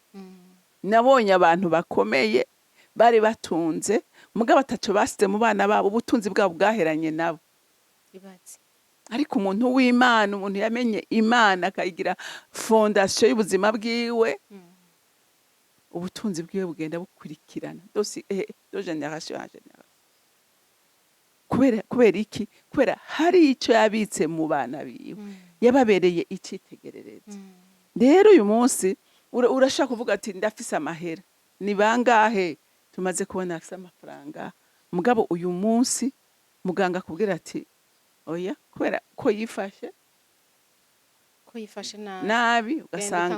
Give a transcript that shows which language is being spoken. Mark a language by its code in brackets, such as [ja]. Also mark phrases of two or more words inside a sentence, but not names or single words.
[rn] Nabonye abantu bakomeye bari batunze, mugabo ataco basize mu bana babo, ubutunzi bwabo bwaheranye nabo. Ariko umuntu w'Imana, umuntu yamenye Imana akayigira fondation y'ubuzima bwiwe, ubutunzi bwiwe bugenda bukurikirana [fr] do generation en generation. [rn] Kubera iki? Kubera hari ico yabitse mu bana biwe, yababereye icitegerereza. Rero uyu munsi urashaka kuvuga ati ndafise amahera, ni bangahe tumaze kubona afise amafaranga, mugabo uyu munsi muganga kubwira ati oya, kubera ko yifashe nabi, ugasanga